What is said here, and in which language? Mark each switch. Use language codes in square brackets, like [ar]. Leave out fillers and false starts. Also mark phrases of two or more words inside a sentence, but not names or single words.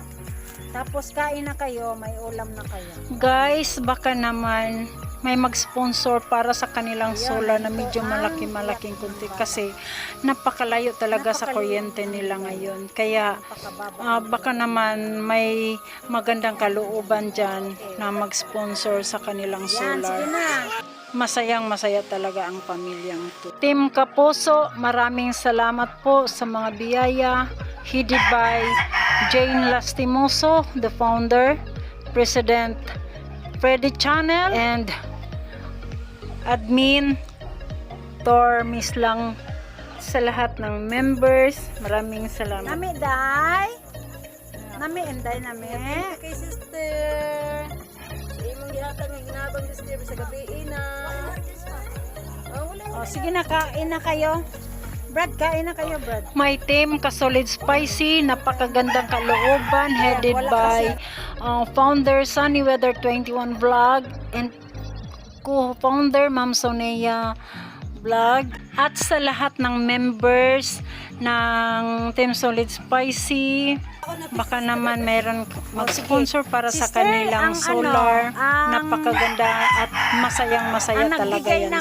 [tl] Tapos kain na kayo, may ulam na kayo. Guys, baka naman may mag-sponsor para sa kanilang solar na medyo malaki-malaking kunti kasi napakalayo talaga sa kuryente nila ngayon. Kaya baka naman may magandang kalooban dyan na mag-sponsor sa kanilang solar. Masayang masaya talaga ang pamilyang to. Team Kapuso, maraming salamat po sa mga biyaya [en] headed by Jane Lastimoso, the founder, President Freddy Channel, and admin [tl] Tor Miss lang sa lahat ng members. Maraming salamat. [ceb] Nami day. Nami enday nami. Kay sister. Sa imong gihatag nga ginabang sister sa gabi na. [tl] Oh, sige na, kain na kayo. Brad, kain na kayo, Brad. [en] My team, [tl] Kasolid Spicy, napakagandang kalooban, [en] headed by founder Sunny Weather 21 Vlog and co-founder Ma'am Sonea Vlog. [tl] At sa lahat ng members ng Team Solid Spicy, baka naman mayroon mag-sponsor para sa kanilang solar. Napakaganda at masayang-masaya talaga yan sila.